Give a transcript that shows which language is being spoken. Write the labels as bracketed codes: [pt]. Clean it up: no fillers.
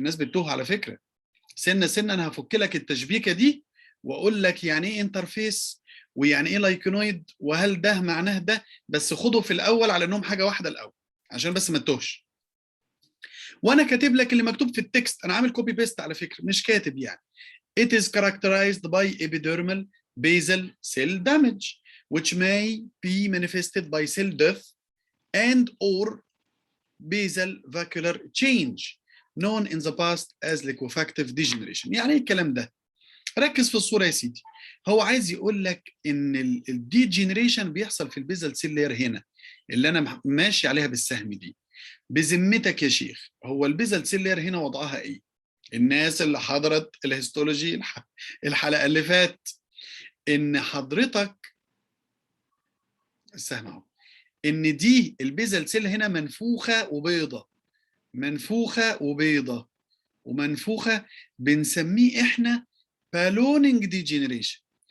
[ar] الناس بتتوه على فكره. سنه سنه انا هفك لك التشبيكه دي واقول لك يعني ايه انترفيس ويعني ايه لايكينويد وهل ده معناه ده. بس خده في الاول على انهم حاجه واحده الاول عشان بس ما تتوهش. وانا كاتب لك اللي مكتوب في التكست، انا عامل كوبي بيست على فكره مش كاتب يعني. [en] It is characterized by epidermal basal cell damage which may be manifested by cell death and or basal vacuolar change known in the past as liquefactive degeneration. [ar] يعني ايه الكلام ده؟ ركز في الصوره يا سيدي. هو عايز يقول لك ان الديجنريشن بيحصل في البيزل سيل لاير هنا اللي انا ماشي عليها بالسهم دي. بذمتك يا شيخ، هو البيزل سيل لاير هنا وضعها ايه؟ الناس اللي حضرت الهيستولوجي الحلقه اللي فات، ان حضرتك السهم اهو، ان دي البيزل سيل هنا منفوخه وبيضه، منفوخه وبيضه ومنفوخه، بنسميه احنا بالونينج ديجنريشن.